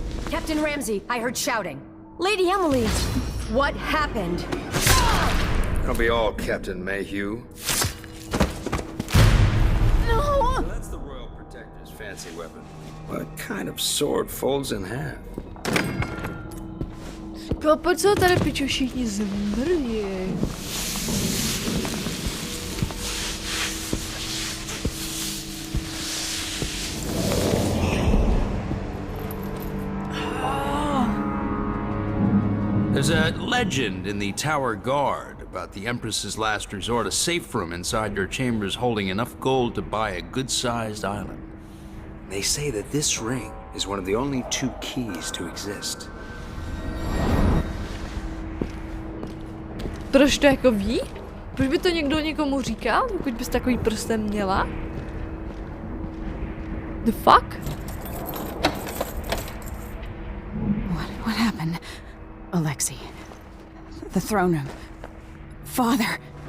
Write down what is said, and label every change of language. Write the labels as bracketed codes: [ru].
[en] Captain Ramsey, I heard shouting. Lady Emily, what happened? That'll be all, Captain Mayhew. No! That's the Royal Protector's fancy weapon. What kind of sword folds in half? [cs] Proč jsou tady piču všichni zmrdí? [en] There's a legend in the Tower Guard about the Empress's last resort, a safe room inside your chambers holding enough gold to buy a good-sized island. They say that this ring is one of the only 2 keys to exist. [cs] Proč to jako ví? Proč by to někdo někomu říkal, pokud bys takový prstem měla? [en] The fuck? What happened? Alexei. The throne room. Father.